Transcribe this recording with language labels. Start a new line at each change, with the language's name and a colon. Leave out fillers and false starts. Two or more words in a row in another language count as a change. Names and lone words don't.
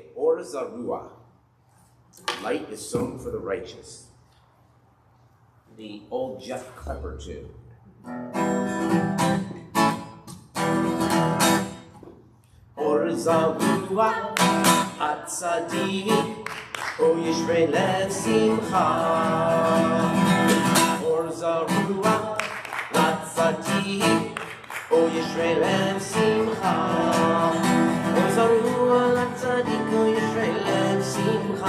Hebrew: אור זרוע.
English: Light is sown for the righteous. The old Jeff Klepper tune.
Hebrew: אור זרוע, לצדיק, ולישרי לב שמחה. אור זרוע, לצדיק, ולישרי לב שמחה. אור זרוע, לצדיק, ולישרי לב שמחה.